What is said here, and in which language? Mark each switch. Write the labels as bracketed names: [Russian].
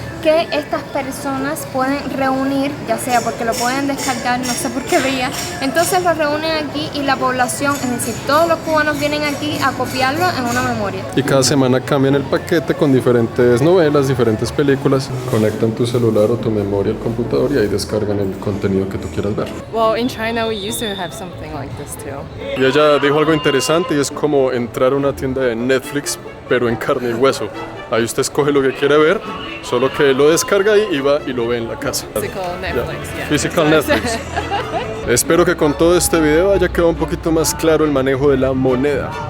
[Spanish] que estas personas pueden reunir, ya sea porque lo pueden descargar, no sé por qué vía, entonces lo reúnen aquí y la población, es decir, todos los cubanos vienen aquí a copiarlo en una memoria. Y cada semana cambian el paquete con diferentes novelas, diferentes películas, conectan tu celular o tu memoria al computador y ahí descargan el contenido que tú quieras ver. [English] Well, in China we used to have something like this too. [Spanish] Y ella dijo algo interesante y es como entrar a una tienda de Netflix, pero en carne y hueso. Ahí usted escoge lo que quiere ver, solo que lo descarga ahí y va y lo ve en la casa. [English] Physical Netflix, yeah. Physical Netflix. [Spanish] Espero que con todo este video haya quedado un poquito más claro el manejo de la moneda.